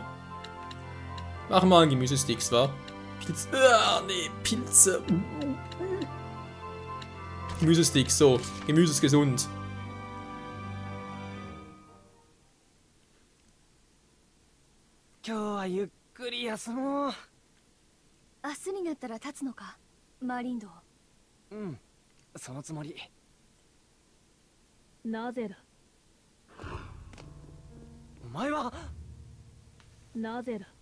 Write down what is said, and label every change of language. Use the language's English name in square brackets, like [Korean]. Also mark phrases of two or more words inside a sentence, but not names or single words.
[Japanese] Machen wir einen Gemüsesticks, wa? Pilze. Nee, Pilze. Gemüsesticks, so. Gemüse ist gesund. Heute ゆっくり休もう。明日になったら立つのか、マーリンド。うん、そのつもり。なぜだ。お前はなぜだ。